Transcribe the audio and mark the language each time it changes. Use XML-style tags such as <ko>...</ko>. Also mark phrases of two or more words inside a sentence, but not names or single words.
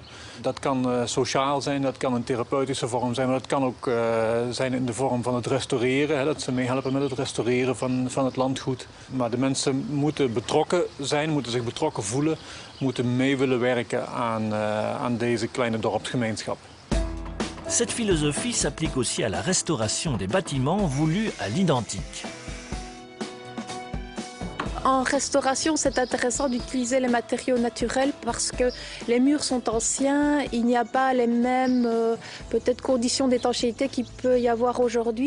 <nl>Dat kan sociaal zijn, dat kan een therapeutische vorm zijn, maar dat kan ook zijn in de vorm van het restaureren. Hè, dat ze meehelpen met het restaureren van het landgoed. Maar de mensen moeten betrokken zijn, moeten zich betrokken voelen, moeten mee willen werken aan deze kleine dorpsgemeenschap.</nl> <fr>Cette philosophie s'applique aussi à la restauration des bâtiments voulus à l'identique. En restauration, c'est intéressant d'utiliser les matériaux naturels parce que les murs sont anciens, il n'y a pas les mêmes peut-être conditions d'étanchéité qu'il peut y avoir aujourd'hui.</fr>